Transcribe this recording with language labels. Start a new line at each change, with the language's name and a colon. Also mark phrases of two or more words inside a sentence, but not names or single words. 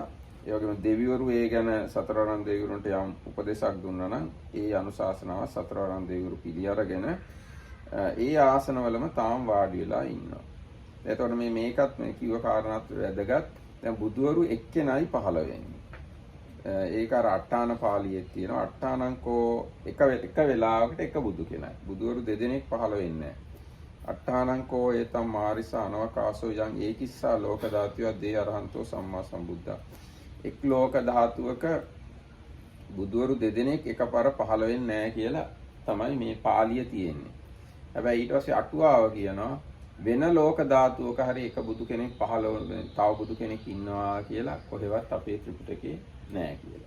Sinhala: ඒ වගේම දෙවිවරු ඒ ගැන සතරවරම් දෙවිවරුන්ට යම් උපදේශයක් දුන්නා නම් ඒ අනුශාසනාව සතරවරම් දෙවිවරු පිළි අරගෙන ඒ ආසනවලම තාම වාඩි වෙලා ඉන්නවා. එතකොට මේකත් මේ කිව්ව කාරණාත් වැදගත්. දැන් බුදුවරු එක්කෙනයි පහළ වෙන්නේ. ඒක අර අට්ඨාන පාළියේ තියෙනවා. අට්ඨානංකෝ එක වෙලාවකට එක බුදු කෙනයි. බුදුවරු දෙදෙනෙක් පහළ වෙන්නේ නැහැ.
Pali: අට්ඨානංකෝ ඒතම් මාරිසා අනවකාශෝ යං ඒකිස්සා ලෝක ධාතුව දේ අරහන්තෝ සම්මා සම්බුද්ධා.
Sinhala: එක් ලෝක ධාතුවක බුදුවරු දෙදෙනෙක් එකපාර පහළ වෙන්නේ නැහැ කියලා තමයි මේ පාළිය තියෙන්නේ. හැබැයි ඊට පස්සේ අටුවාව කියනවා වෙන ලෝක ධාතුවක හරි එක බුදු කෙනෙක් පහළ වෙන තව බුදු කෙනෙක් ඉන්නවා කියලා කොහෙවත් අපේ ත්‍රිපිටකේ නැහැ කියලා.